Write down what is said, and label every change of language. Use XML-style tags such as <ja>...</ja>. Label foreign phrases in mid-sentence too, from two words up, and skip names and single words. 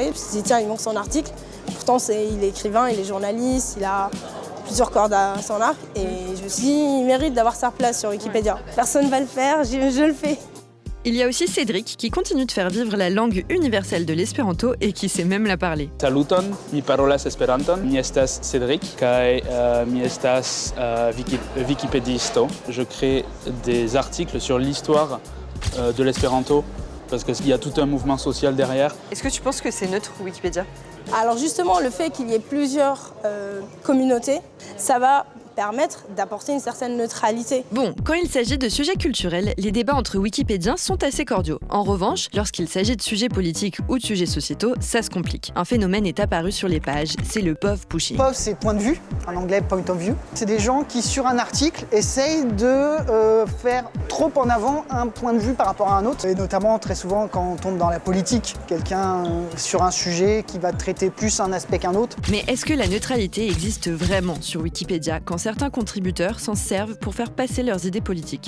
<fr>Je me suis dit, tiens, il manque son article. Pourtant, il est écrivain, il est journaliste, il a plusieurs cordes à son arc. Et je me suis dit, il mérite d'avoir sa place sur Wikipédia. Personne ne va le faire, je le fais. Il y a aussi Cédric qui continue de faire vivre la langue universelle de l'espéranto et qui sait même la parler.</fr> <eo>Saluton, mi parolas Esperanton, mi estas Cédric, kai mi estas wikipedisto.</eo> <fr>Je crée des articles sur l'histoire de l'espéranto parce qu'il y a tout un mouvement social derrière. Est-ce que tu penses que c'est neutre Wikipédia? Alors justement, le fait qu'il y ait plusieurs communautés, ça va permettre d'apporter une certaine neutralité. Bon, quand il s'agit de sujets culturels, les débats entre wikipédiens sont assez cordiaux. En revanche, lorsqu'il s'agit de sujets politiques ou de sujets sociétaux, ça se complique. Un phénomène est apparu sur les pages, c'est le POV pushing. POV, c'est point de vue, en anglais</fr> <en>point of view.</en> <fr>C'est des gens qui, sur un article, essayent de faire trop en avant un point de vue par rapport à un autre. Et notamment, très souvent, quand on tombe dans la politique, quelqu'un sur un sujet qui va traiter plus un aspect qu'un autre. Mais est-ce que la neutralité existe vraiment sur Wikipédia quand certains contributeurs s'en servent pour faire passer leurs idées politiques?</fr>